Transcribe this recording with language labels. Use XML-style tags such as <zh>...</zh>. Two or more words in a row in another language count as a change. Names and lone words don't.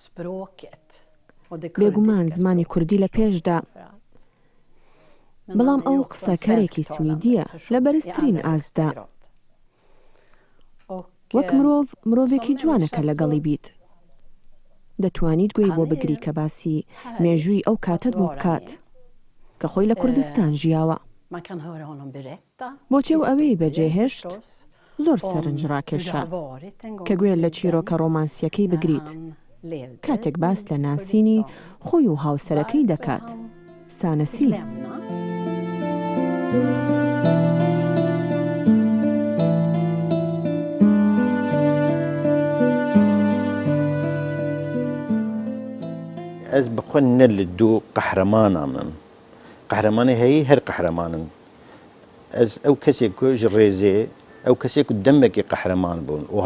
<ckb>بێگومان زمانی کوردی لە پێشدا بەڵام ئەو قسەکەرێکی سویدیە لە بەرزترین ئازدا وەک مرۆڤێکی جوانەکە لەگەڵی بیت دەتوانیت گوێی بۆ بگری کە باسی مێژووی ئەو کاتت بۆ بکات کە خۆی لە کوردستان ژیاوە بۆچێ و ئەوەی بەجێهێشت زۆر سەرنجڕاکێشە کە گوێ لە چیرۆکە ڕۆمانسیەکەی بگریت کاتێک باس لە ناسینی خۆی و هاوسەرەکەی دەکات سانەسی</ckb> <ku>ez bi xwe ne li dû qehremanam im qehremanê heyî her qehremanın ez ew kesê ku ji rêzê ew kesê ku demekî qehreman bûn û</ku>